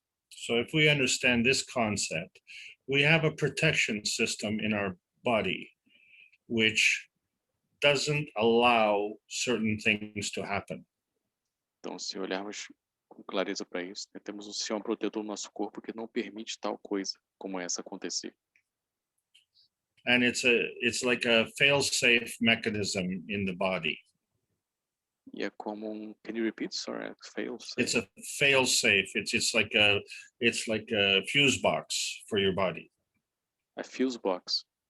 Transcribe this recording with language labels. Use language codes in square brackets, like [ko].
[en] So if we understand this concept, we have a protection system in our body which doesn't allow certain things to happen. [pt] Então, se olharmos com clareza para isso, né, temos um sistema protetor no nosso corpo que não permite tal coisa como essa acontecer. [en] And it's like a fail-safe mechanism in the body. [pt] E é como [en] can you repeat? Sorry, fail. It's a fail-safe. It's like a fuse box for your body. A fuse box.